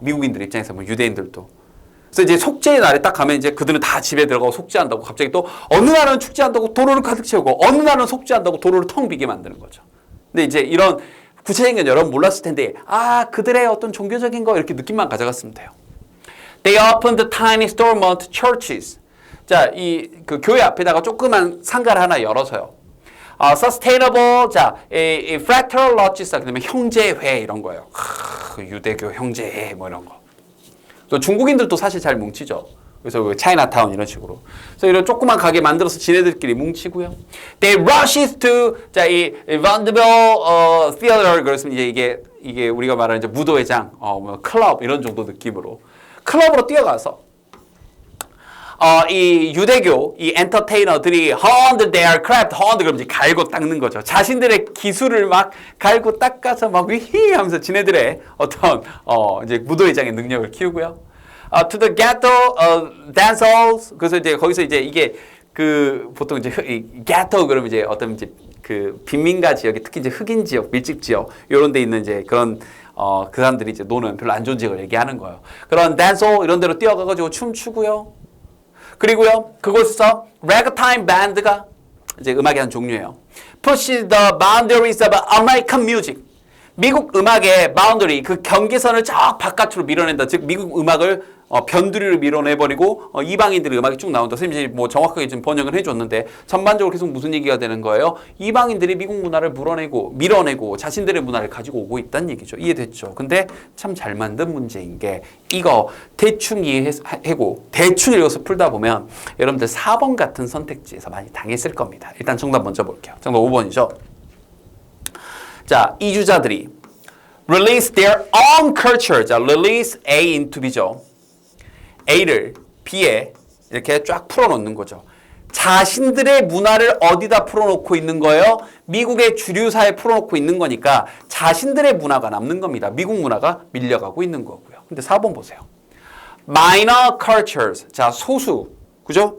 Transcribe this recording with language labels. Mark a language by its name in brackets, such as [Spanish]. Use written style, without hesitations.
[Korean] 미국인들 입장에서 뭐 유대인들도. 그래서 이제 속죄의 날에 딱 가면 이제 그들은 다 집에 들어가고 속죄한다고 갑자기 또 어느 날은 축제한다고 도로를 가득 채우고 어느 날은 속죄한다고 도로를 텅 비게 만드는 거죠. 근데 이제 이런 구체적인 건 여러분 몰랐을 텐데 그들의 어떤 종교적인 거 이렇게 느낌만 가져갔으면 돼요. [English] They opened tiny storefront churches. [Korean] 자, 그 교회 앞에다가 조그만 상가를 하나 열어서요. Sustainable, 자, fraternal lodges, 그다음에 형제회 이런 거예요. 유대교 형제회 뭐 이런 거. 또 중국인들도 사실 잘 뭉치죠. 그래서 차이나타운 이런 식으로. 그래서 이런 조그만 가게 만들어서 지네들끼리 뭉치고요. [English] They rushes to, [Korean] 자, 이 Vanderbilt Theater, 그랬으면 이게 우리가 말하는 이제 무도회장, 뭐 클럽 이런 정도 느낌으로. 클럽으로 뛰어가서 이 유대교 이 엔터테이너들이 [English] honed their craft, [Korean] honed 그러면 이제 갈고 닦는 거죠. 자신들의 기술을 막 갈고 닦아서 막 위히 하면서 지네들의 어떤 이제 무도회장의 능력을 키우고요. [English] To the ghetto dance halls. [Korean] 그래서 이제 거기서 이제 이게 그 보통 이제 ghetto 그러면 이제 어떤 이제 그 빈민가 지역이 특히 이제 흑인 지역, 밀집 지역 이런 데 있는 이제 그런 그 사람들이 이제 노는 별로 안 좋은 지역을 얘기하는 거예요. 그런 댄서 이런 데로 뛰어가가지고 춤추고요. 그리고요, 그곳에서 ragtime band가 이제 음악의 한 종류예요. [English] Push the boundaries of American music. [Korean] 미국 음악의 바운더리, 그 경계선을 쫙 바깥으로 밀어낸다. 즉 미국 음악을 변두리로 밀어내버리고 이방인들의 음악이 쭉 나온다. 선생님이 뭐 정확하게 지금 번역을 해줬는데 전반적으로 계속 무슨 얘기가 되는 거예요? 이방인들이 미국 문화를 밀어내고 자신들의 문화를 가지고 오고 있다는 얘기죠. 이해됐죠? 근데 참 잘 만든 문제인 게 이거 대충 이해하고 대충 읽어서 풀다 보면 여러분들 4번 같은 선택지에서 많이 당했을 겁니다. 일단 정답 먼저 볼게요. 정답 5번이죠. 자, 이 주자들이 [English] release their own culture. [Korean] 자, [English] release A into B [Korean] 죠. A를 B에 이렇게 쫙 풀어놓는 거죠. 자신들의 문화를 어디다 풀어놓고 있는 거예요? 미국의 주류사에 풀어놓고 있는 거니까 자신들의 문화가 남는 겁니다. 미국 문화가 밀려가고 있는 거고요. 근데 4번 보세요. [English] minor cultures. [Korean] 자, 소수. 그죠?